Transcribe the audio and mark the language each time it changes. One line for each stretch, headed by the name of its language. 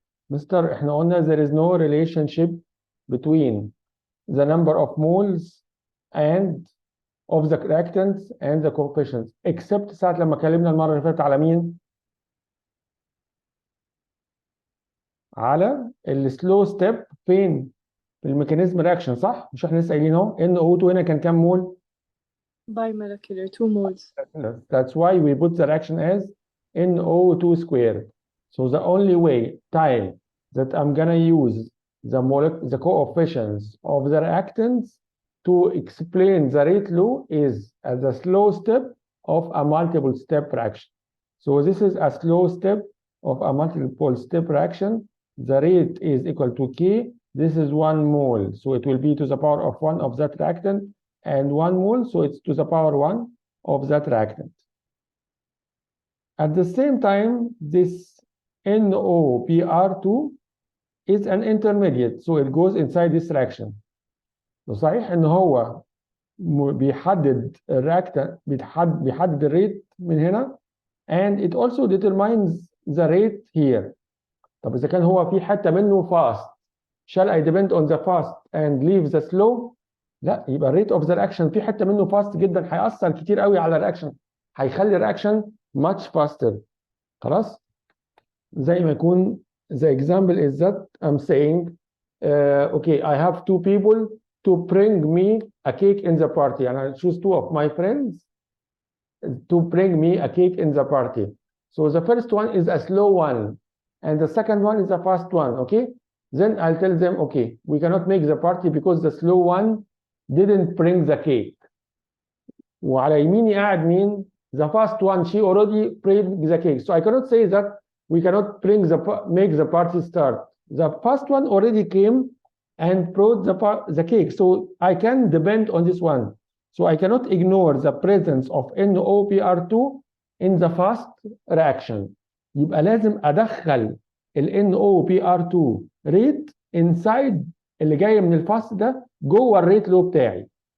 Arabic: مستر احنا قلنا
English: there is no relationship between the number of moles and of the reactants and the coefficients except
Arabic: ساعة لما اتكلمنا المرة اللي فاتت على مين؟ على السلو ستيب فين؟ في الميكانيزم رياكشن صح؟ مش احنا لسه قايلين اهو NO2 هنا كان كام مول؟
English: Bimolecular, 2 moles. That's why we put the reaction as NO2 squared. So the only way time that I'm gonna use the coefficients of the reactants to explain the rate law is as a slow step of a multiple step reaction. So this is a slow step of a multiple step reaction. The rate is equal to K. This is 1 mole. So it will be to the power of 1 of that reactant and 1 mole. So it's to the power 1 of that reactant. At the same time, this NOBr2 is an intermediate. So it goes inside this reaction.
Arabic: صحيح ان هو بيحدد الرياكتنت بيحدد الريت من هنا
English: and it also determines the rate here.
Arabic: طب اذا كان هو في حته منه
English: fast shall I depend on the fast and leave the slow؟
Arabic: لا، يبقى الريت اوف ذا رياكشن في حته منه fast جدا هيأثر كتير قوي على الرياكشن، هيخلي الرياكشن
English: much faster.
Arabic: خلاص؟ زي ما يكون
English: the example is that I'm saying okay I have 2 people to bring me a cake in the party and I choose 2 of my friends to bring me a cake in the party. So the first one is a slow one and the second one is a fast one. Okay, then I'll tell them okay we cannot make the party because the slow one didn't bring the cake.
Arabic: وعلى يميني قاعد مين؟
English: the fast one, she already bring the cake, so I cannot say that we cannot make the party start. The first one already came and brought the cake, so I can depend on this one. So I cannot ignore the presence of NOBr2 in the fast reaction.
Arabic: يبقى لازم أدخل ال NOBr2
English: rate inside
Arabic: اللي جاي من الفاست ده جوه الريت لو بتاعي.